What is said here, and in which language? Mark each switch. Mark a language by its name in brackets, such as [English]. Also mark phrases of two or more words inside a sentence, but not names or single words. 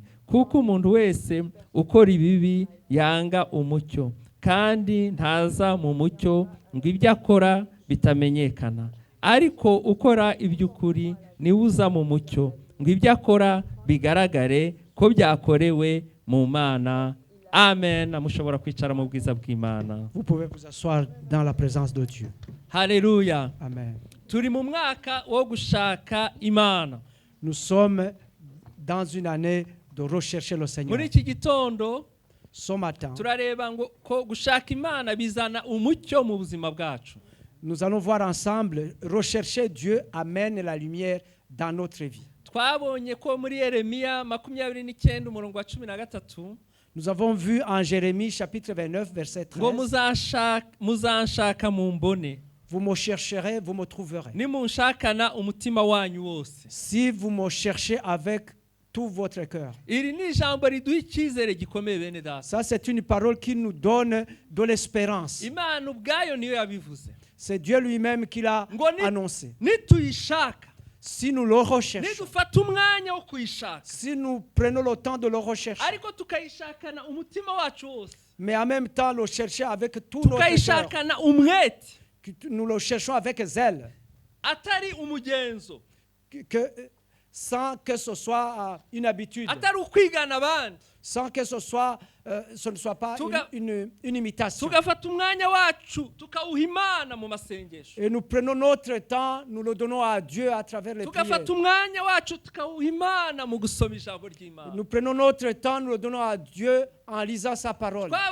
[Kinyarwanda] Kuko umuntu wese ukora ibibi yanga umucyo, kandi ntaza mu mucyo ngo ibyo akora bitamenyekana. Ariko ukora iby'ukuri niwe uza mu mucyo ngo ibyo akora bigaragare ko byakorewe mu Mana. Amen. Mushobora kwicara mu bwiza bw'Imana. [French] Vous pouvez vous asseoir dans la présence de Dieu. [Kinyarwanda] Haleluya. Amen. Turi mu mwaka wo gushaka Imana. [French] Nous sommes dans une année de rechercher le Seigneur. [Kinyarwanda] Muri iki gitondo [French] ce matin, [Kinyarwanda] turareba ngo ko gushaka Imana bizana umucyo mu buzima bwacu. [French] Nous allons voir ensemble, rechercher Dieu amène la lumière dans notre vie. [Kinyarwanda] Twabonye ko muri Yeremiya 29 umurongo wa 13. [French] Nous avons vu en Jérémie chapitre 29 verset 13. [Kinyarwanda] Ngo muzanshaka mumbone. [French] Vous me chercherez, vous me trouverez. [Kinyarwanda] Nimunshakana umutima wanyu wose. [French] Si vous me cherchez avec tout votre cœur. [Kinyarwanda] Iri ni ijambo riduha icyizere gikomeye bene data. [French] Ça c'est une parole qui nous donne de l'espérance. [Kinyarwanda] Imana ubwayo niyo yabivuze. [French] C'est Dieu lui-même qui l'a annoncé. [Kinyarwanda] Nituyishaka, [French] si nous le recherchons, [Kinyarwanda] nidufata umwanya wo kuyishaka, [French] si nous prenons le temps de le rechercher, [Kinyarwanda] ariko tukayishakana umutima wacu wose, [French] mais en même temps le chercher avec tout notre cœur, [Kinyarwanda] tukayishakana umwete, [French] nous le cherchons avec zèle, [Kinyarwanda] atari umugenzo, [French] sans que ce soit une habitude, [Kinyarwanda] atari ukwigana abandi, [French] sans que ce ne soit pas une imitation. Et nous prenons notre temps, nous le donnons à Dieu à travers les prières. Nous prenons notre temps, nous le donnons à Dieu en lisant sa parole.